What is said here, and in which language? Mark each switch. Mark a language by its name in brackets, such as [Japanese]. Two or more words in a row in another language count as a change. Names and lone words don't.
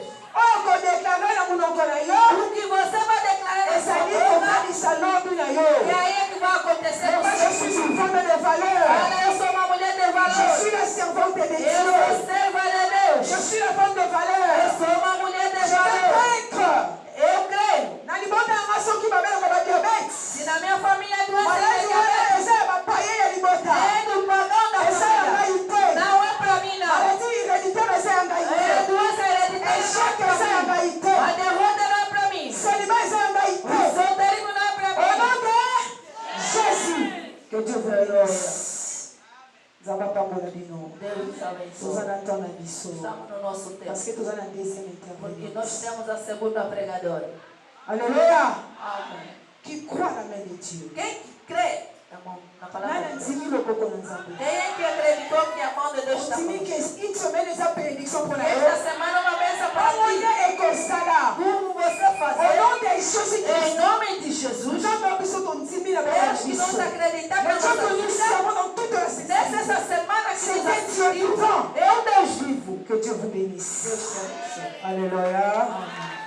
[Lingala] Oyo kodeklare na monoko na yo. [Portuguese] O que você vai declarar nessa [Lingala] ezali [Portuguese] boca, [Lingala] kokanisa lobi na yo. [Portuguese] e aí é que vai acontecer no [French] Moi, je suis [Portuguese] seu [French] une [Portuguese] futuro. [French] femme de valeur. [Portuguese] Olha, eu sou uma mulher de [French] Je [Portuguese] valor. [French] suis la servante de [Portuguese] Eu [French] Dieu. [Portuguese] sou serva de Deus. [French] Je suis la femme de [Portuguese] Eu [French] valeur. [Portuguese] sou uma mulher de [French] Je veux [Portuguese] valor. [French] vaincre. [Portuguese] Eu creio. [Lingala] Na libota yanga soki babelaka badiabete. [Portuguese] Se na minha família é doença, [Lingala] maladi wana eza ya bapaye ya libota. [Portuguese] é do pagão da [Lingala] Eza ya [Portuguese] família. [Lingala] ngai te. [Portuguese] Não é para mim, não. [Lingala] maladi héréditaire eza ya ngai [Portuguese] É [Lingala] te. [Portuguese] doença hereditária, não [Lingala] Échec [Portuguese] é para [Lingala] eza ya [Portuguese] mim. [Lingala] ngai te. [Portuguese] A derrota não é para mim. [Lingala] Célibat eza ya ngai [Portuguese] O [Lingala] te. [Portuguese] solteirismo não é para [French] Au nom [Portuguese] mim. [French] de Jésus. Que Dieu vous bénisse. [Lingala] Nzambe apambola bino. [Portuguese] Deus nos [Lingala] Toza [Portuguese] abençoe. [Lingala] na temps na biso. [Portuguese] Estamos no nosso [French] Parce [Portuguese] tempo. [French] que [Lingala] toza na deuxième [Portuguese] Porque [Lingala] intervention. [Portuguese] nós temos a segunda pregadora. [French] Alléluia. [Portuguese] Amém. [French] Qui croit la main de Dieu. [Portuguese] Quem crê na palavra [Lingala] Nana [Portuguese] de Deus? [Lingala] ndimi loboko na Nzambe. [Portuguese] Quem é que acreditou que a mão de Deus está [Lingala] Ondimi [Portuguese] conosco? [French] que une semaine eza bénédiction pour la [Portuguese] Esta [Lingala] yo. [Portuguese] semana é uma bênção para [Lingala] Bango ti. nde ekosala. [Portuguese] Como você [French] Au [Portuguese] fazer? [French] nom de Jésus [Portuguese] Em [French] Christ. [Portuguese] nome de Jesus. [Lingala] Nzambe biso tondimi na [Portuguese] Deus [Lingala] bana [Portuguese] que [Lingala] biso. [Portuguese] nós acreditamos [French] Le [Portuguese] na [French] Dieu que [Portuguese] nossa [French] nous [Portuguese] vida. [French] servons dans toute la [Portuguese] Nessa [French] saison. [Portuguese] essa semana que [French] C'est [Portuguese] nos [French] un Dieu [Portuguese] assistiu, [French] vivant. [Portuguese] é um Deus vivo. [French] Que Dieu vous bénisse. [Portuguese] Deus te abençoe. [French] Alléluia. [Portuguese] Amém.